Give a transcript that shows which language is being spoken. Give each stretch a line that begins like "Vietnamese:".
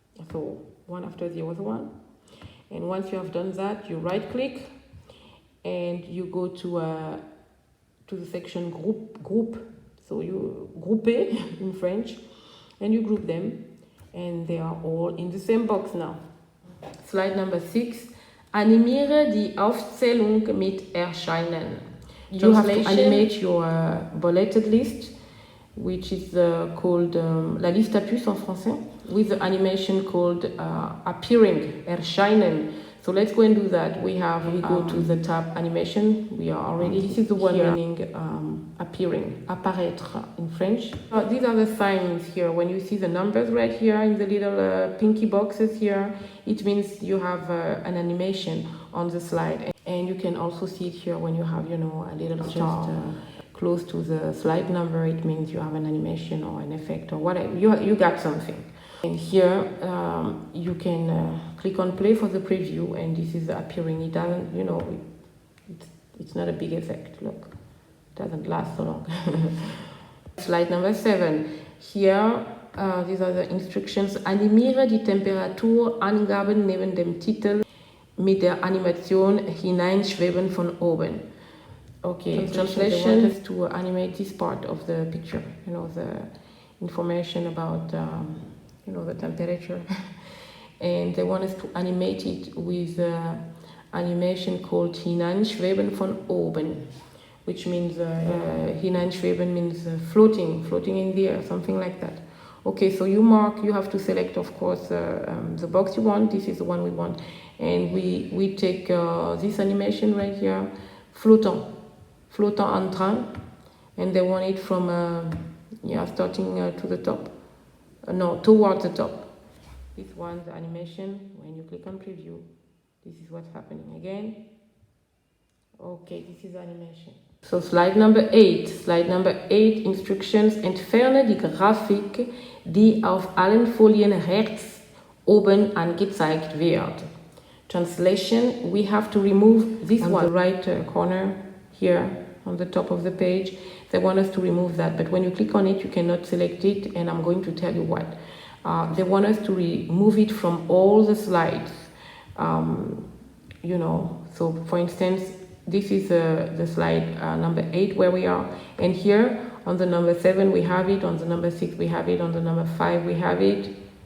English: So one after the other one. And once you have done that, you right click, and you go to the section group. So you grouper in French, and you group them, and they are all in the same box now. Slide number 6.
German: Animiere die Aufzählung mit Erscheinen.
English: You have to animate your bulleted list, which is called
French: la liste à puces en français,
English: with the animation called appearing, erscheinen. So let's go and do that. We go to the tab animation. We are already, this is the one meaning appearing, apparaître in French. These are the signs here. When you see the numbers right here in the little pinky boxes here, it means you have an animation on the slide. And you can also see it here when you have, you know, a little star close to the slide number. It means you have an animation or an effect or whatever. You got something. And here you can click on play for the preview, and this is appearing. It doesn't, you know, it's not a big effect. Look, it doesn't last so long. Slide number 7. Here, these are the instructions.
German: Animiere die Temperaturangaben neben dem Titel mit der Animation Hineinschweben von oben.
English: Okay, translation is to animate this part of the picture. You know, the information about you know, the temperature. And they want us to animate it with animation called Hineinschweben von oben, which means Hineinschweben means floating in the air, something like that. Okay, so you have to select, of course, the box you want. This is the one we want. And we take this animation right here, flottant en train, and they want it from, starting to the top. No, towards the top. This one, the animation, when you click on preview, this is what's happening again. Okay, this is animation. So slide number 8. Slide number 8, Instructions.
German: Entferne die Grafik, die auf allen Folien rechts oben angezeigt wird.
English: Translation, we have to remove this one. The right corner here on the top of the page. They want us to remove that, but when you click on it, you cannot select it, and I'm going to tell you what. They want us to remove it from all the slides. You know, so for instance, this is the slide number 8 where we are, and here on the number 7 we have it, on the number 6 we have it, on the number 5 we have it.